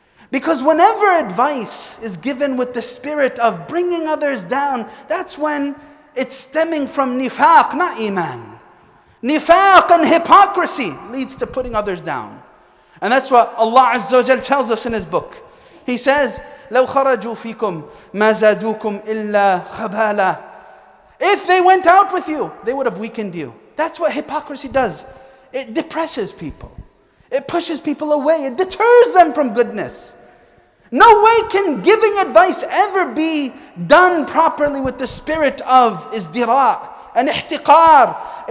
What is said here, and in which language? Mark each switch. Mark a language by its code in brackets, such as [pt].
[en] Because whenever advice is given with the spirit of bringing others down, that's when it's stemming from nifaq, not iman. Nifaq and hypocrisy leads to putting others down. And that's what Allah Azza wa Jal tells us in His book. He says, [ar] لَوْ خَرَجُوا فِيكُمْ مَا زَادُوكُمْ إِلَّا خَبَالًا. [en] If they went out with you, they would have weakened you. That's what hypocrisy does. It depresses people. It pushes people away. It deters them from goodness. No way can giving advice ever be done properly with the spirit of izdira' and ihtiqar.